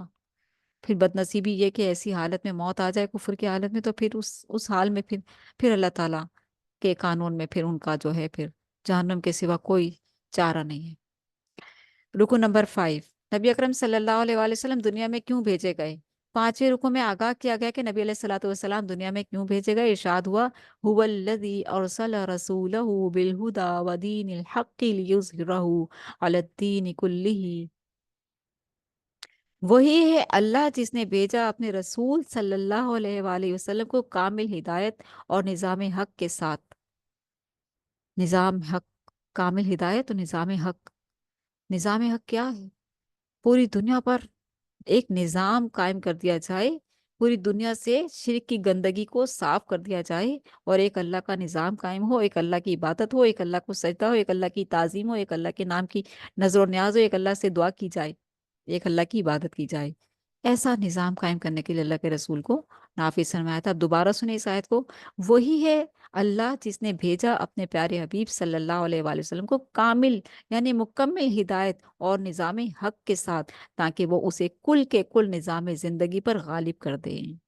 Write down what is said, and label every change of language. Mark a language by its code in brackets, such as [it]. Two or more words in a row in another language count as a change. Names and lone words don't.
[hi] फिर बदनसीबी ये कि ऐसी हालत में मौत आ जाए, कुफर की हालत में, तो फिर उस हाल में फिर अल्लाह ताला के कानून में फिर उनका जो है, फिर जहन्नम के सिवा कोई चारा नहीं है। रुकू नंबर 5, नबी अकरम [ar] صلى الله عليه وسلم [hi] दुनिया में क्यों भेजे गए? पांचवें रुकू में आगाह किया गया कि नबी [ar] عليه الصلاة والسلام [hi] दुनिया में क्यों भेजे गए। इरशाद हुआ, [ar] هو الذي أرسل رسوله بالهدى و دين الحق ليظهره على الدين كله. [hi] वही है अल्लाह जिसने भेजा अपने रसूल [ar] صلى الله عليه وسلم [hi] को कामिल हिदायत और निज़ाम हक के साथ। निज़ाम हक, कामिल हिदायत और निज़ाम हक। निज़ाम हक क्या है? पूरी दुनिया पर एक निज़ाम कायम कर दिया जाए, पूरी दुनिया से शिर्क की गंदगी को साफ कर दिया जाए, और एक अल्लाह का निज़ाम कायम हो, एक अल्लाह की इबादत हो, एक अल्लाह को सजदा हो, एक अल्लाह की ताज़ीम हो, एक अल्लाह के नाम की नजर न्याज हो, एक अल्लाह से दुआ की जाए, एक अल्लाह की इबादत की जाए। ऐसा निज़ाम क़ायम करने के लिए अल्लाह के रसूल को नाफ़िज़ फ़रमाया था. अब दोबारा सुनें इस आयत को, वही है अल्लाह जिस ने भेजा अपने प्यारे हबीब [ar] صلی اللہ علیہ وآلہ وسلم [hi] کو कामिल यानी मुकम्मल हिदायत और निज़ाम हक़ के साथ, ताकि वो इसे कुल के कुल निज़ाम ज़िंदगी पर ग़ालिब कर दें.